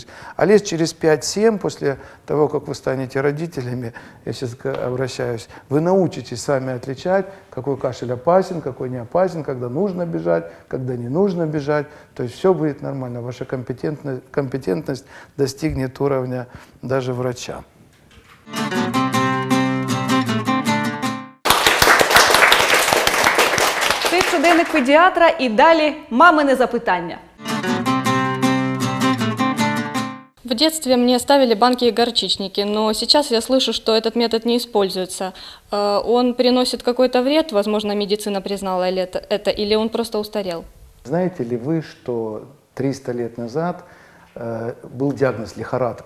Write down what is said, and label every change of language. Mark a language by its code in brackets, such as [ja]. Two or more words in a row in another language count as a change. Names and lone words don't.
[ru] А лет через 5-7, после того, как вы станете родителями, я сейчас обращаюсь, вы научитесь сами отличать, какой кашель опасен, какой не опасен, когда нужно бежать, когда не нужно бежать. То есть все будет нормально, ваша компетентность достигнет уровня даже врача. [uk] Це щоденник педіатра і далі мамине запитання. [ru] В детстве мне ставили банки и горчичники, но сейчас я слышу, что этот метод не используется. Он приносит какой-то вред, возможно, медицина признала это, или он просто устарел? Знаете ли вы, что 300 лет назад был диагноз лихорадка?